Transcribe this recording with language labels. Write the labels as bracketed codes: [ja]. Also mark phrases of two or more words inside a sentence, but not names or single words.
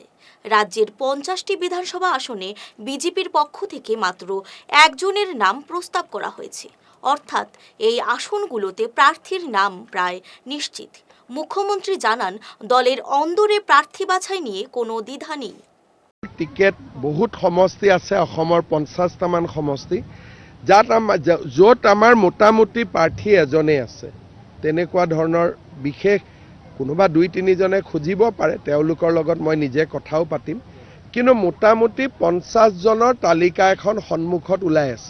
[bn] রাজ্যের 50টি বিধানসভা আসনে বিজেপির পক্ষ থেকে মাত্র একজনের নাম প্রস্তাব করা হয়েছে, অর্থাৎ এই আসনগুলোতে প্রার্থীর নাম প্রায় নিশ্চিত। মুখ্যমন্ত্রী জানান, দলের অন্দরে প্রার্থী বাছাই নিয়ে কোনো দ্বিধা নেই। [as] টিকেট বহুত সমষ্টি আছে, অসমৰ 50টামান সমষ্টি, য'ত আমাৰ মোটামুটি প্ৰাৰ্থী এজনেই আছে। তেনেকুৱা ধৰণৰ বিশেষ কোনোবা 2-3জনে খুজিব পাৰে, তেওঁলোকৰ লগত মই নিজে কথাও পাতিম, কিন্তু মোটামুটি 50জনৰ তালিকা এখন সন্মুখত ওলাই আছে।